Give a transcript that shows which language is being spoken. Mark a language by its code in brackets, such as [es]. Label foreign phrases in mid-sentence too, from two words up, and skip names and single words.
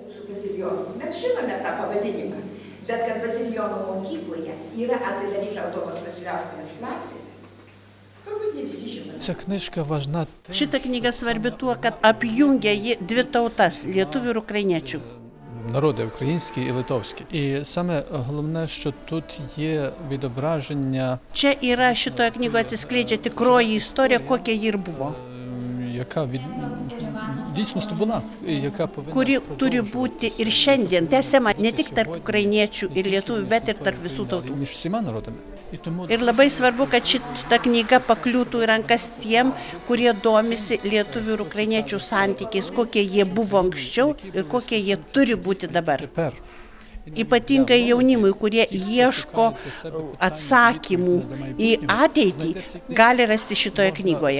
[lt] bazilijonus. Mes žinome tą pavadinimą, bet kad Bazilijonų mokykloje yra atidaryta Aldonos Vasiliauskienės klasė, turbūt ne visi žino. Šita knyga svarbi tuo, kad apjungia ji dvi tautas – lietuvių ir ukrainiečių. [uk] Народи український і литовський. І саме головне, що тут є відображення... [lt] Čia yra šitoje knygoje atsiskleidžia tikroji istorija, kokia ji ir buvo. [uk] Яка дійсності була, яка повинна... [lt] Kuri turi būti ir šiandien tęsiama ne tik tarp ukrainiečių ir lietuvių, bet ir tarp visų tautų. [uk] Між всіма народами. [lt] Ir labai svarbu, kad šita knyga pakliūtų į rankas tiem, kurie domisi lietuvių ir ukrainiečių santykiais, kokie jie buvo anksčiau ir kokie jie turi būti dabar. Ypatingai jaunimui, kurie ieško atsakymų į ateitį, gali rasti šitoje knygoje.